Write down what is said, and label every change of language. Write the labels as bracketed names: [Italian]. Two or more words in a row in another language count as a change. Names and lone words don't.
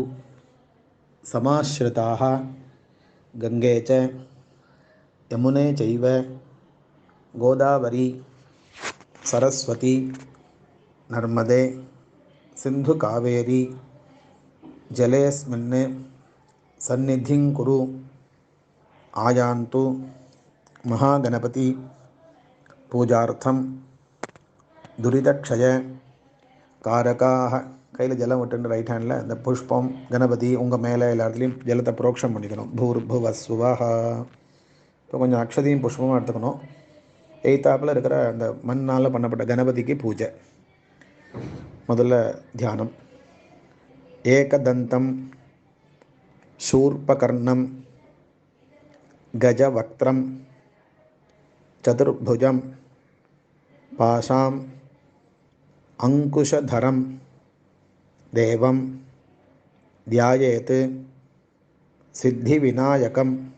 [Sanskrit] समाश्रिताः गंगे च यमुने चैव गोदावरी सरस्वती नर्मदे सिंधु कावेरी जलेऽस्मिन् सन्निधिं कुरु आयान्तु महागणपति पूजार्थं दुरितक्षय कारकाः. [Tamil] கையில் ஜலம் விட்டு [English] right handil [Tamil] இந்த புஷ்பம் கணபதி உங்கள் மேலே எல்லாத்துலேயும் ஜலத்தை புரோக்ஷம் பண்ணிக்கணும். பூர்புவஸ்வஹ. இப்போ கொஞ்சம் அக்ஷதையும் புஷ்பமும் எடுத்துக்கணும். எய்த்தாப்பில் இருக்கிற அந்த மண்ணால் பண்ணப்பட்ட கணபதிக்கு பூஜை. முதல்ல தியானம். [Sanskrit] ஏகதந்தம் शूर्पकर्णं गजवक्त्रं चतुर्भुजं पाशाम् अंकुशधरं देवं ध्यायेत् सिद्धिविनायकम्